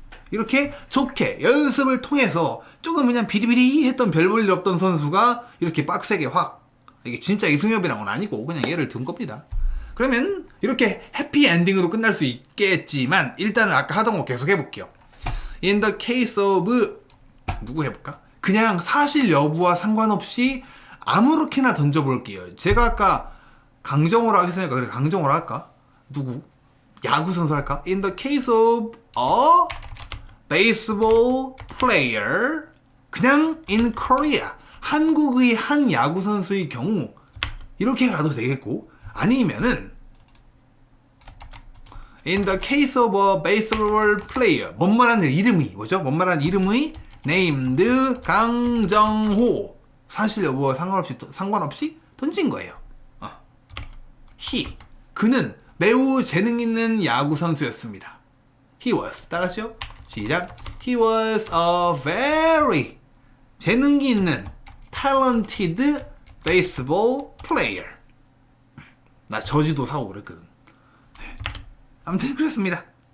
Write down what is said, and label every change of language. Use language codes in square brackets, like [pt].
[ko] 이렇게 좋게 연습을 통해서 조금 그냥 비리비리 했던 별 볼 일 없던 선수가 이렇게 빡세게 확. 이게 진짜 이승엽이랑은 아니고 그냥 얘를 든 겁니다. 그러면 이렇게 해피 엔딩으로 끝날 수 있겠지만 일단은 아까 하던 거 계속 해볼게요. [en] In the case of [ko] 누구 해볼까? 그냥 사실 여부와 상관없이 아무렇게나 던져볼게요. 제가 아까 강정호라고 했으니까 그래 강정호라 할까? 누구? 야구 선수 할까? [en] In the case of a baseball player [ko] 그냥 [en] in Korea, [ko] 한국의 한 야구 선수의 경우 이렇게 가도 되겠고, 아니면은 [en] in the case of a baseball player, [ko] 뭔말한 이름이 뭐죠? 뭔말한 이름의 [en] named [ko] 강정호, 사실 여부와 상관없이 던진 거예요. 그는 매우 재능 있는 야구 선수였습니다. [en] He was, [ko] 다 같이요? 시작. [en] He was a very [ko] 재능이 있는 [en] talented baseball player. [ko] 나 저지도 사고 그랬거든. 아무튼 그렇습니다.